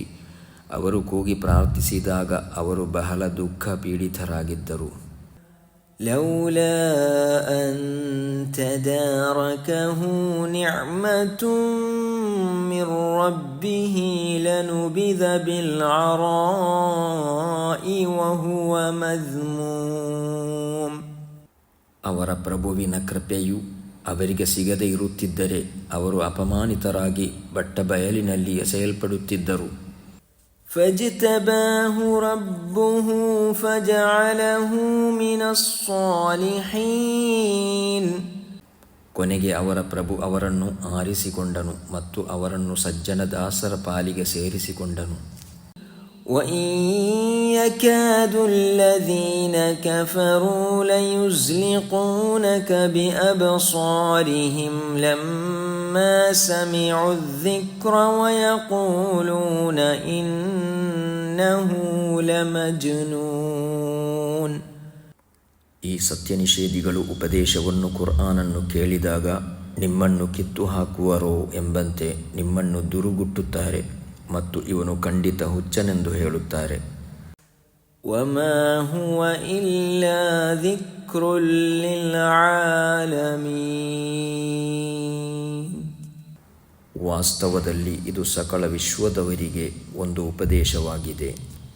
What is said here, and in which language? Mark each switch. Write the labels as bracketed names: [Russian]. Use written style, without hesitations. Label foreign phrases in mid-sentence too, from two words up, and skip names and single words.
[Kannada] ಅವರು ಕೂಗಿ ಪ್ರಾರ್ಥಿಸಿದಾಗ ಅವರು ಬಹಳ ದುಃಖ ಪೀಡಿತರಾಗಿದ್ದರು. [Arabic] لولا أن تداركه نعمة من ربه لنبذ بالعراء وهو مذموم. [Kannada] ಅವರ ಪ್ರಭುವಿನ ಕೃಪೆಯು ಅವರಿಗೆ ಸಿಗದೇ ಇರುತ್ತಿದ್ದರೆ ಅವರು ಅಪಮಾನಿತರಾಗಿ ಬಟ್ಟಬಯಲಿನಲ್ಲಿ ಎಸೆಯಲ್ಪಡುತ್ತಿದ್ದರು. [Arabic] فاجتباه ربه فجعله من الصالحين. [Kannada] ಕೊನೆಗೆ ಅವರ ಪ್ರಭು ಅವರನ್ನು ಆರಿಸಿಕೊಂಡನು ಮತ್ತು ಅವರನ್ನು ಸಜ್ಜನ ದಾಸರ ಪಾಲಿಗೆ ಸೇರಿಸಿಕೊಂಡನು. [Arabic] وإن يكاد الذين كفروا ليزلقونك بأبصارهم لما سمعوا الذكر ويقولون إنه لمجنون. [Kannada] ಈ ಸತ್ಯ ನಿಷೇಧಿಗಳು ಉಪದೇಶವನ್ನು ಕುರ್ಆನನ್ನು ಕೇಳಿದಾಗ ನಿಮ್ಮನ್ನು ಕಿತ್ತು ಹಾಕುವರೋ ಎಂಬಂತೆ ನಿಮ್ಮನ್ನು ದುರುಗುಟ್ಟುತ್ತಾರೆ ಮತ್ತು ಇವನು ಖಂಡಿತ ಹುಚ್ಚನೆಂದು ಹೇಳುತ್ತಾರೆ. [Arabic] وما هو إلا ذكر للعالمين. [Kannada] ವಾಸ್ತವದಲ್ಲಿ ಇದು ಸಕಲ ವಿಶ್ವದವರಿಗೆ ಒಂದು ಉಪದೇಶವಾಗಿದೆ.